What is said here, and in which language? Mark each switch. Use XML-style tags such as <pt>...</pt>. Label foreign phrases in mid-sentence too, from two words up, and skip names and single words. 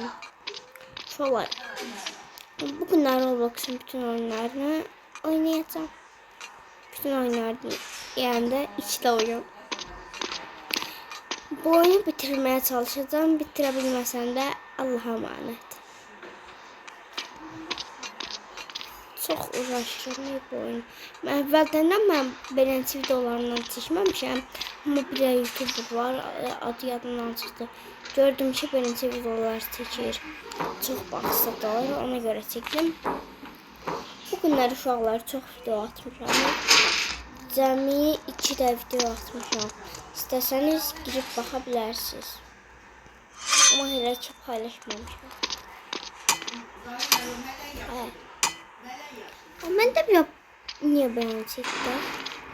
<tr>Sonra bugünler Roblox'un bütün oyunlarını oynayacağım. Bütün oyunlarını yani de içte oyun. Bu oyunu bitirmeye çalışacağım. Bitirebilmesem de Allah'a emanet.</tr> <az>Çox uğraşıram bu oyun. Mən əvvəldən mən beləncə videolarından çəkməmişəm. Amma bir də YouTuber var, adı yadımdan çıxdı. Gördüm ki, beləncə videolar çəkir. Çox baxsıdır, ona görə çəkdim. Bu günlər uşaqlar çox video atmışam. Cəmi 2 də video atmışam. İstəsəniz girib baxa bilərsiniz. Amma hələ ki paylaşmamışam.</az> <tr>Ben de bir niye ben çektim?</tr>